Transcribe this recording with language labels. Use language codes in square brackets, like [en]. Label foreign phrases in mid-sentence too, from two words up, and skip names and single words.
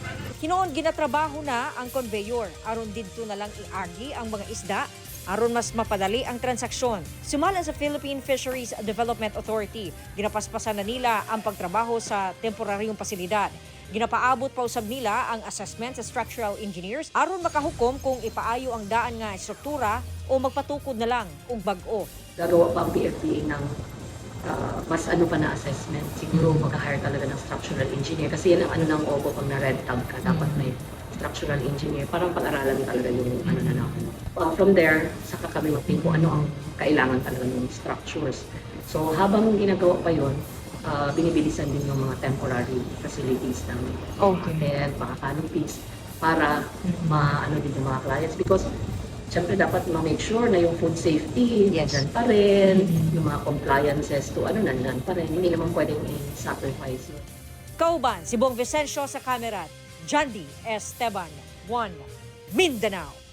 [ceb] Hinoon ginatrabaho na ang conveyor aron didto na lang iagi ang mga isda aron mas mapadali ang transaksyon. Sumala sa Philippine Fisheries Development Authority, ginapaspasan na nila ang pagtrabaho sa temporaryong pasilidad. Ginapaabot pa usab nila ang assessment sa [en] structural engineers [ceb] aron makahukom kung ipaayo ang daan nga struktura o magpatukod na lang kung bag-o. [tl] Gagawa pa ang PFDA ng mas pa na assessment. Siguro mag-hire talaga ng [en] structural engineer [tl] kasi yan ang ng OBO pag na-red tag ka. Dapat may [en] structural engineer. [tl] Parang pag-aralan talaga yung na namin. [en] From there, [tl] saka kami mag-think kung ano ang kailangan talaga ng structures. So habang ginagawa pa yun, binibilisan din yung mga [en] temporary facilities [tl] namin. And mga canopies para maano din yung mga clients because siyempre dapat ma- [en] make sure [tl] na yung [en] food safety [tl] nandyan pa rin, yung mga compliances to nandyan pa rin. Hindi naman pwedeng i-sacrifice yun. [ceb] Kauban, si Bong Vicencio sa camera, John D. Esteban, 1 Mindanao.